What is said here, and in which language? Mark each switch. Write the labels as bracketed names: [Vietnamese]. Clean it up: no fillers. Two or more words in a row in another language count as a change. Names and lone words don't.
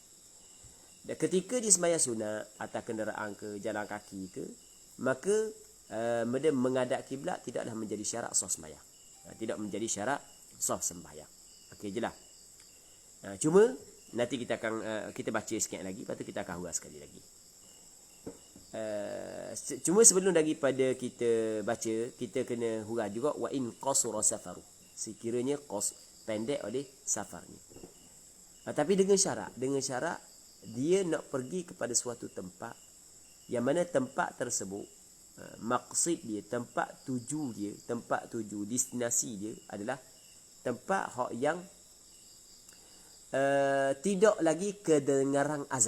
[Malay] Dan ketika dia sembahyang sunat atas kenderaan ke jalan kaki ke, maka dia menghadap kiblat tidaklah menjadi syarat sah sembahyang. Tidak menjadi syarat sah sembahyang. Okey jelas. Cuma nanti kita akan kita baca sikit lagi, lepas tu kita akan huraikan sekali lagi. Cuma sebelum daripada kita baca, kita kena hurai juga [Arabic] وإن قصر سفره, [Malay] sekiranya pendek oleh safarnya. Tapi dengan syarat dia nak pergi kepada suatu tempat yang mana tempat tersebut maksud dia, tempat tuju destinasi dia adalah tempat yang tidak lagi kedengaran azan.